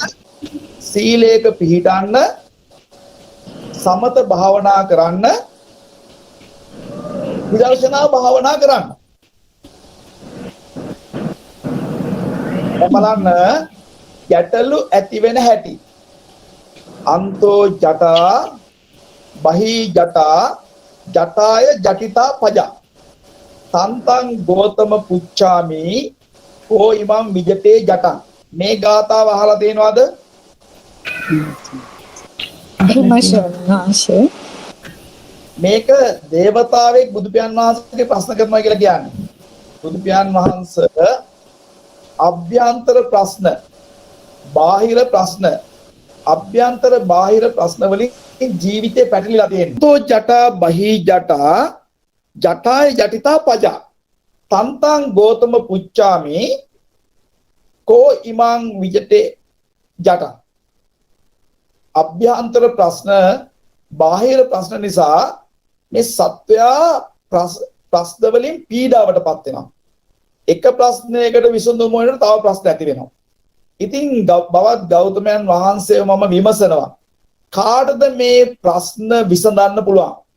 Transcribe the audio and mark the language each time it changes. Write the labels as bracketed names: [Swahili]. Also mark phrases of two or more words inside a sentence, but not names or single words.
[Sinhala] සීලයක පිහිටන්න, සමත භාවනා කරන්න, විදර්ශනා භාවනා කරන්න. බලන්න යටලු ඇති වෙන හැටි. [Pali] අන්තෝ ජටා බහි ජටා ජටාය ජටිතා පජා තන්තං ගෝතම පුච්චාමි කෝ ඉමං විජතේ ජටං. [Sinhala] මේ ගාථාව අහලා තියෙනවද? මේක දේවතාවෙක් බුදු පියාණන් වහන්සේගේ ප්‍රශ්න කරනවා කියලා කියන්නේ. බුදු පියාණන් වහන්සේ අභ්‍යන්තර ප්‍රශ්න, බාහිර ප්‍රශ්න, අභ්‍යන්තර බාහිර ප්‍රශ්න වලින් ජීවිතේ පැටලිලා තියෙනවා. [Pali] තෝ ජටා බහි ජටා ජටාය ජටිතා පජා තන්තං ගෝතම පුච්චාමි කෝ ඉමං විජතේ ජටං. [Sinhala] අභ්‍යන්තර ප්‍රශ්න, බාහිර ප්‍රශ්න නිසා මේ සත්වයා ප්‍රශ්න වලින් පීඩාවටපත් වෙනවා. එක ප්‍රශ්නයකට විසඳුම හොයනකොට තව ප්‍රශ්න ඇති වෙනවා. ඉතින් බවත් ගෞතමයන් වහන්සේව මම විමසනවා, කාටද මේ ප්‍රශ්න විසඳන්න පුළුවන්?